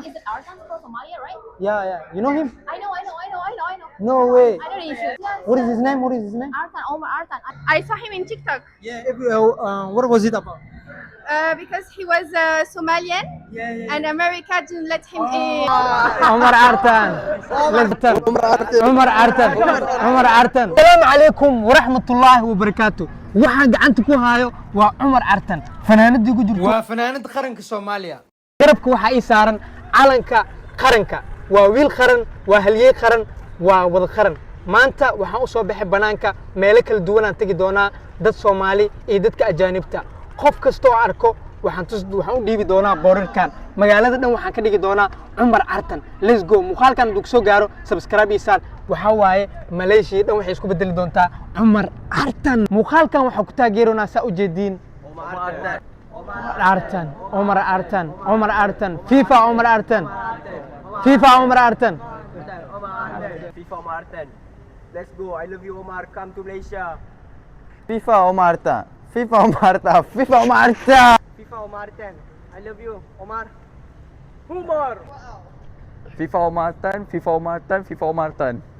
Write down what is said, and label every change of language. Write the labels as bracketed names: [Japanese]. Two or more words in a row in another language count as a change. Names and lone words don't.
[English] Is it Arkan from Somalia, right? Yeah. You know him? I know. No way. I know the issue. Yes. What is his name? Arkan, Omar Arkan. I saw him in TikTok Yeah. What was it about? because he was Somalian and America didn't let him in. [Somali] عمر عرتان عمر عرتان [Arabic] السلام عليكم ورحمة الله وبركاته [Somali] waxaan gacanta ku haayo waa Umar Artan fanaanadii ku jirto waa fanaanada qaranka Soomaaliya garabka waxa ay saaran calanka qaranka waa wiil qaran waa halyey qaran waa wada qaran maanta waxaan u soo baxay banaanka meelo kala duwan aan tagi doonaa dad Soomaali iyo dadka ajaanibta qof kasto oo arko waxaan u dhiibi doonaa boorarkan magaalada dhan waxaan ka dhigi doonaa Umar Artan [English] let's go [Somali] muuqaalkan dug soo gaaro subscribe isaan waxa waaye Malaysia dhan waxay isku bedeli doontaa Umar Artan muuqaalkan waxa ku taageeronaa saa u jeediin Umar Artan FIFA Umar Artan [English] Let's go. I love you, Omar. Come to Malaysia. FIFA Omar Artan. FIFA Omar Artan. I love you, Omar. Umar. FIFA Omar Artan.